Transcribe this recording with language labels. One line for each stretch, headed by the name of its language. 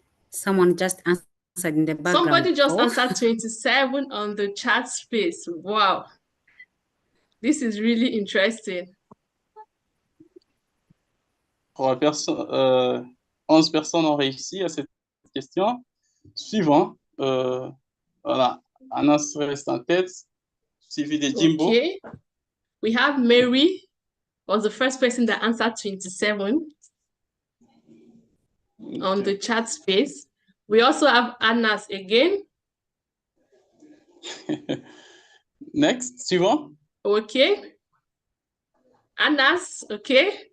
English: Someone just answered in the background. Somebody just answered 27 on the chat space. Wow. This is really interesting.
French: 11 personnes ont réussi à cette question. Suivant. Voilà. Anas reste en tête, suivi de Jimbo.
English: Okay. We have Mary, was the first person that answered 27 on the chat space. We also have Anas again. Next, suivant. Okay. Anas, okay.